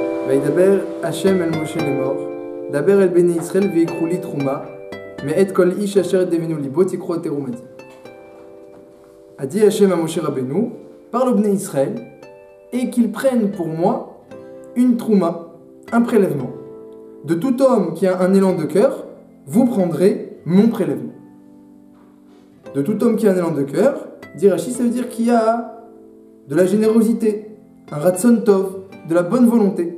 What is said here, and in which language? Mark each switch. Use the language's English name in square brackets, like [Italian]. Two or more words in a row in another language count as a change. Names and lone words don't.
[Hebrew] וידבר השם אל משה לאמור, דבר אל בני ישראל ויקחו לי תרומה, מאת כל איש אשר דבנו ליבו תיקחו את תרומתי. [French] A dit Hachem à Moshe Rabbeinu, parle aux Bnei Israël, et qu'ils prennent pour moi une trouma, un prélèvement. De tout homme qui a un élan de cœur, vous prendrez mon prélèvement. De tout homme qui a un élan de cœur, dit Rashi, ça veut dire qu'il y a de la générosité, un [Hebrew] רצון טוב, [French] de la bonne volonté.